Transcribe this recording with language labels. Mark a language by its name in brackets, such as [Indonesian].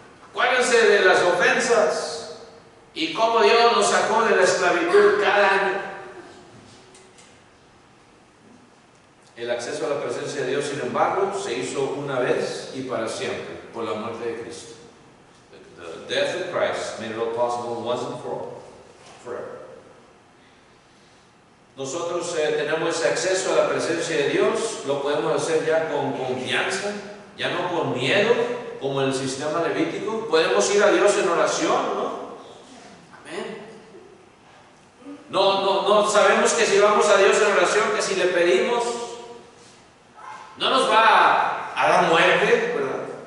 [Spanish] Acuérdense de las ofensas y cómo Dios nos sacó de la esclavitud cada año. El acceso a la presencia de Dios, sin embargo, se hizo una vez y para siempre por la muerte de Cristo. [English] The death of Christ made it all possible once and for all, forever. [Spanish] Nosotros tenemos ese acceso a la presencia de Dios, lo podemos hacer ya con confianza, ya no con miedo, como el sistema levítico. Podemos ir a Dios en oración, ¿no? Amén. No sabemos que si vamos a Dios en oración, que si le pedimos, no nos va a dar muerte, ¿verdad?